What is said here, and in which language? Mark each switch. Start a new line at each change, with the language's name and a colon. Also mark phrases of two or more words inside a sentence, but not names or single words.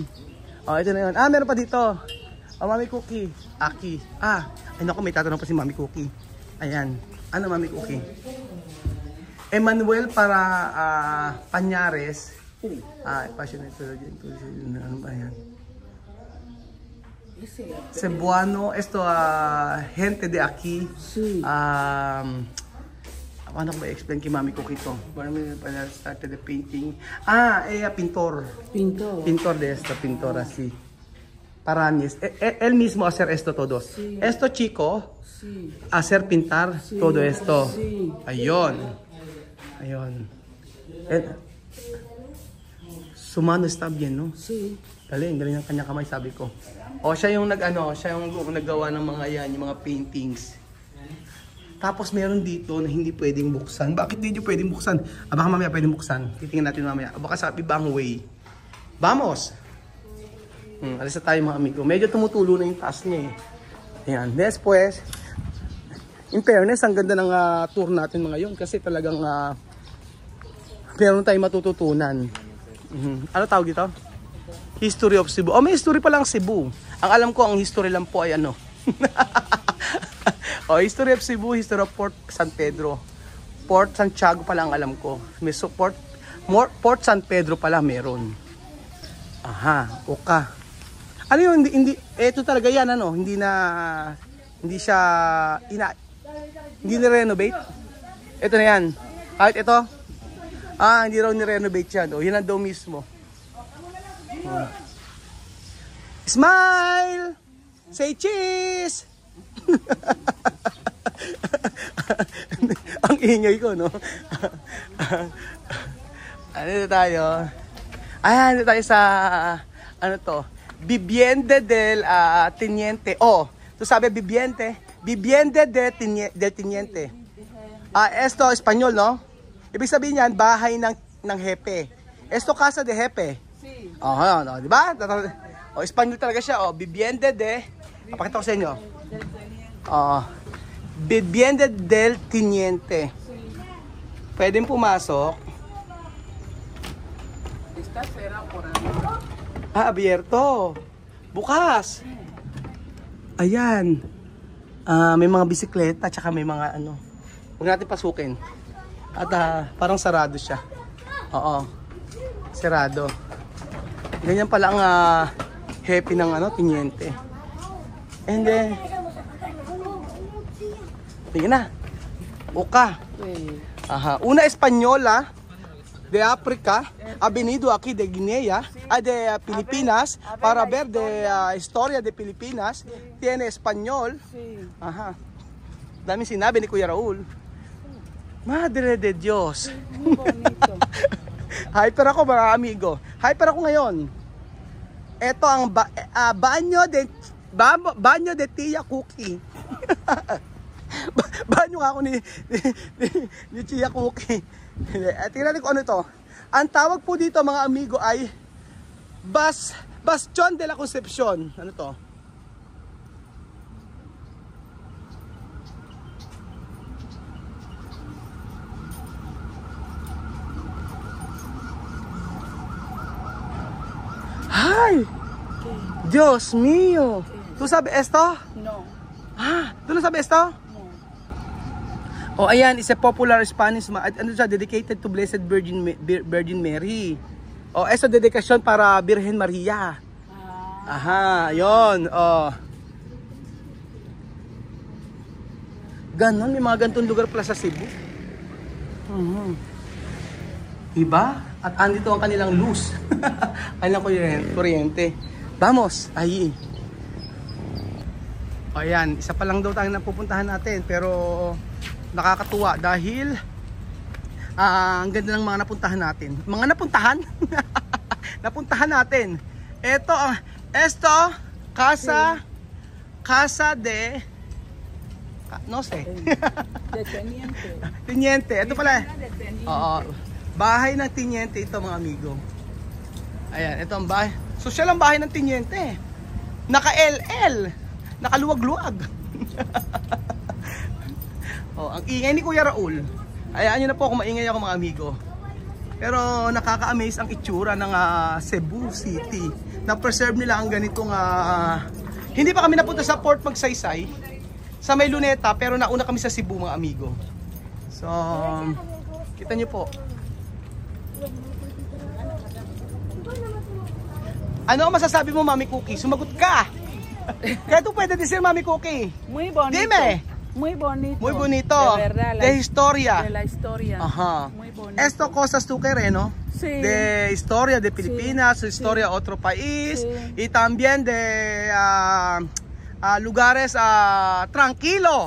Filipino: Ito na yun. Meron pa dito. Mami Cookie. Aki. Ay naku, may tatanong pa si Mami Cookie. Ayan. Ano Mami Cookie? Emmanuel para Pañares. Passionate. Ano ba yan? Cebuano.
Spanish: Esto, gente de aquí.
Filipino: Ano ko ba-explain kay Mami Cookie ito?
English: Para started the painting.
Spanish: Pintor. Pintor de esto, pintor así. Parañez. Él mismo hacer esto todos. Sí. Esto chico, hacer pintar todo esto. Sí. Ayun. Su mano está bien, no? Sí.
Filipino: Galing ng kanya kamay, sabi ko. Siya yung naggawa ng mga yan, yung mga paintings. Tapos meron dito na hindi pwedeng buksan. Bakit hindi pwedeng buksan? Baka mamaya pwedeng buksan. Titingnan natin mamaya. Baka sa ibang way. Vamos! Alis na tayo mga amigo. Medyo tumutulo na yung taas niya eh. Ayan. Después,
English: in fairness,
Filipino: ang ganda ng tour natin mga yun. Kasi talagang meron tayong matututunan. Ano tawag dito?
English: History of Cebu.
Filipino: May history pa lang Cebu. Ang alam ko, ang history lang po ay ano.
English: History of Cebu, history of Port San Pedro.
Filipino: Port Santiago pa lang alam ko. May Port San Pedro pala meron. Oka. Ano yun, hindi ito talaga yan hindi siya hindi ni-renovate. Ito na yan. Kahit ito. Hindi raw ni-renovate yan. Yan ang daw mismo. Smile!
English: Say cheese!
Filipino: Ang ingay ko, no? Dito tayo. Dito tayo sa Vivienda del Teniente.
Spanish: Tu sabe Vivienda del Teniente. Esto Espanyol, no?
Filipino: Ibig sabihin yan, bahay ng hepe.
Spanish: Esto casa de hepe. Sí.
Filipino: Di ba? Espanyol talaga siya.
Spanish: Vivienda de,
Filipino: papakita ko sa inyo.
Spanish: Vivienda del Teniente.
Filipino: Pwedeng pumasok.
Spanish: Está cerrado por ahí. Abierto.
Filipino: Bukas. Ayan. May mga bisikleta tsaka may mga huwag natin pasukin. At parang sarado siya. Sarado. Ganyan pala ang happy ng Teniente.
English: And then
Filipino: tingnan na.
Spanish: Oka. Una Espanyola. de África, ha venido aquí de Guinea, de Filipinas, para ver de historia de Filipinas. Tiene español. Sí. Aha.
Filipino: Dami sinabi ni Kuya Raul.
Spanish: Madre de Diyos. Muy bonito.
Filipino: Hyper ako mga amigo. Hyper ako ngayon. Ito ang banyo de Tia Cookie. Banyo nga ako ni Tia Cookie. Tingnan natin kung ano ito. Ang tawag po dito mga amigo ay Bastion de la Concepcion. Ano to? Ay!
Spanish: Dios mío! ¿Tú sabes esto? No. Ah, ¿tú no sabes esto? No.
Filipino: Oh, ayan,
English: is a popular Spanish,
Filipino: ano siya,
English: dedicated to Blessed Virgin Mary.
Spanish: Oh, esto dedikasyon para Virgen Maria.
Filipino: Aha, yon. Oh. Ganon, may mga ganitong lugar pala sa Cebu. Iba? At andito ang kanilang luz. Kanilang kuryente.
Spanish: Vamos, ahí.
Filipino: O ayan, isa pa lang daw tayo napupuntahan natin. Pero nakakatuwa dahil ang ganda ng mga napuntahan natin. Mga napuntahan? Napuntahan natin.
Spanish: Esto, casa de... no sé. De teniente. Teniente.
Filipino: Ito pala.
Spanish: De teniente.
Filipino: Oo. Bahay ng Teniente ito mga amigo. Ayan, ito ang bahay. Social ang bahay ng Teniente. Naka-LL. Nakaluwag-luwag. Oh, ang ingay ni Kuya Raul. Ayaan nyo na po kung maingay ako mga amigo. Pero nakaka-amaze ang itsura ng Cebu City. Na-preserve nila ang ganitong... hindi pa kami napunta sa Port Magsaysay. Sa may Luneta, pero nauna kami sa Cebu mga amigo. So, kita nyo po. Ano masasabi mo, Mami Cookie? Sumagot ka! Kaya ito pwede decir, Mami Cookie.
Spanish: Muy bonito. Dime. Muy bonito. Muy bonito. De verdad. De historia. De la historia. Ajá. Muy bonito. Esto cosas tú quieres, ¿no? Sí. De historia de Filipinas, Sí. historia de otro país. Sí. Y también de lugares tranquilos.